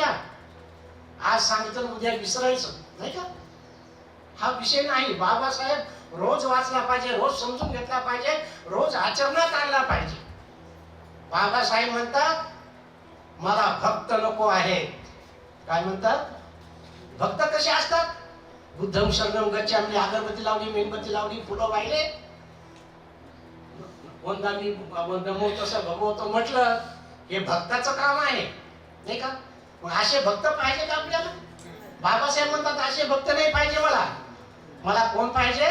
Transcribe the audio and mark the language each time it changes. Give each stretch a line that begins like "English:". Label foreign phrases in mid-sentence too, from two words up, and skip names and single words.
Marathi: आज सांगितलं उद्या विसरायचं, नाही का? हा विषय नाही. बाबासाहेब रोज वाचला पाहिजे, रोज समजून घेतला पाहिजे, रोज आचरणात आणला पाहिजे. बाबासाहेब म्हणतात, मला भक्त नको आहे. काय म्हणतात? भक्त कसे असतात?
Pali: बुद्धम शरणम गच्छामि,
Marathi: अगरबत्ती लावली, मेणबत्ती लावली, फुलं वाहिले,
Pali: वंदामी वंदमो तसं भगवतो
Marathi: म्हटलं, हे भक्ताचं काम आहे, नाही का? मग असे भक्त पाहिजे का आपल्याला? बाबासाहेब म्हणतात असे भक्त नाही पाहिजे मला कोण पाहिजे?